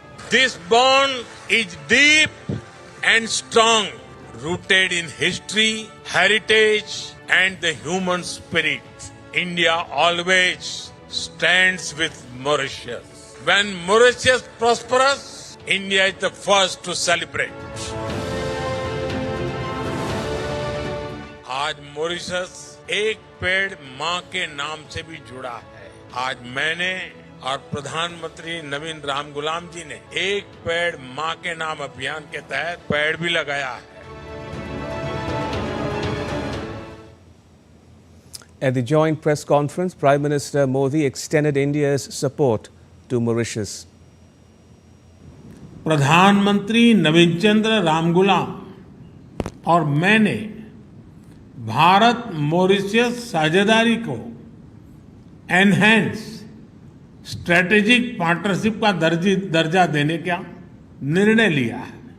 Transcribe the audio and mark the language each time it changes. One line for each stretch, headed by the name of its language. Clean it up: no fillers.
English: This bond is deep and strong, rooted in history, heritage, and the human spirit. India always stands with Mauritius. When Mauritius prospers, India is the first to celebrate.
Hindi: आज Mauritius एक पेड़ माँ के नाम से भी जुड़ा है। आज मैंने और प्रधानमंत्री नवीन रामगुलाम जी ने एक पेड़ माँ के नाम अभियान के तहत पेड़ भी लगाया है।
English: At the joint press conference, Prime Minister Modi extended India's support to Mauritius.
Hindi: प्रधानमंत्री नवीन चंद्र रामगुलाम और मैंने भारत मॉरिशस साझेदारी को
English: enhance strategic partnership
Hindi: का दर्जा देने का निर्णय लिया है।